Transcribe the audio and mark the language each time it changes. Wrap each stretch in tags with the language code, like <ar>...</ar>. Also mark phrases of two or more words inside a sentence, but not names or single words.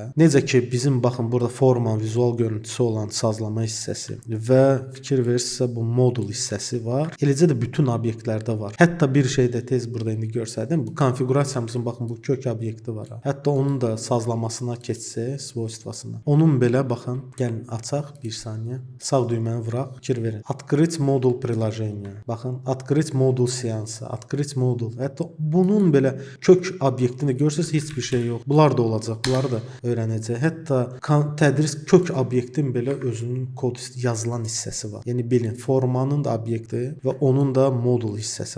<az>Necə ki bizim baxın burada formanın vizual görüntüsü olan sazlama hissəsi və fikir verirsinizsə bu modul hissəsi var. Eləcə də bütün obyektlərdə var. Hətta bir şey də tez burada indi görsədim. Bu konfiqurasiyamızın baxın bu kök obyekti var. Hətta onun da sazlamasına keçsək, svojstva усtroyствasından. Onun belə baxın, gəlin açaq bir saniyə. Sağ düyməni vuraq, fikir verin.</az> <ru>Открыть modul приложения. Baxın, открыть modul seansı, открыть modul.</ru> <az>Hətta bunun belə kök obyektini görsəz heç bir şey yox. Bunlar da olacaq, bunları da öyrənəcək. Hətta tədris kök obyektin belə özünün kod yazılan hissəsi var. Yəni bilin, formanın da obyekti və onun da modul hissəsi.</az>